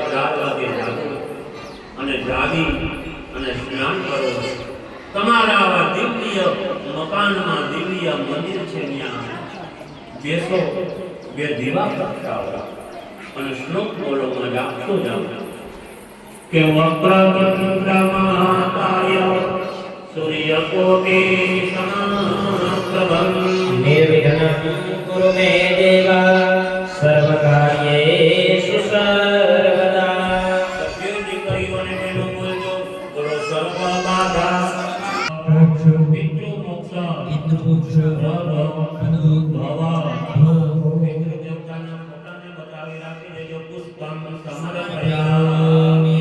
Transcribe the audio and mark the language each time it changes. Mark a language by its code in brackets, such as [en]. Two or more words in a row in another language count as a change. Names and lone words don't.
[gu] 4 વાગે જાગો અને જાગી અને સ્નાન કરો તમારા આવા દિવ્ય મકાનમાં દિવ્ય મંદિર છે ત્યાં બેસો બે દીવા પ્રગટાવો અને શ્લોક બોલોમાં જાપતો જાઓ કે [sa] वक्रतुण्डमहाकाय सूर्यकोटि समप्रभं निर्विघ्नं कुरु मे देव सर्वकार्येषु सर्वदा [gu] સભ્યો દીકરીઓને બહેનો બોલજો બોલો સર્વ બાધા પિતૃ મોક્ષ પિતૃ દેવતાના ફોટાને બતાવી રાખી દેજો. [sa] पुष्पम समर्पयामि.